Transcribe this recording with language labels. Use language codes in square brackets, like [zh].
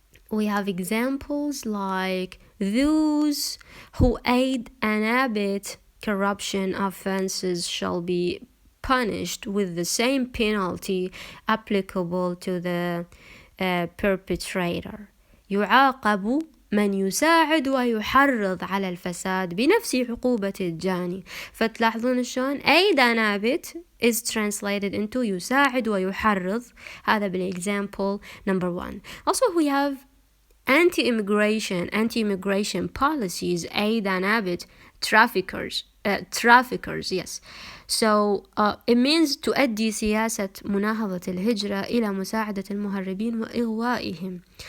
[en] We have examples like those who aid and abet corruption offenses shall be punished with the same penalty applicable to the perpetrator. [ar] يعاقب من يساعد ويحرض على الفساد بنفس عقوبة الجاني. فتلاحظون شلون [en] aid and abet is translated into [ar] يساعد ويحرض. هذا [en] بالexample number 1. Also we have anti-immigration policies, aid and abet traffickers, yes. So it means [ar] تؤدي سياسة مناهضة الهجرة إلى مساعدة المهربين وإغوائهم.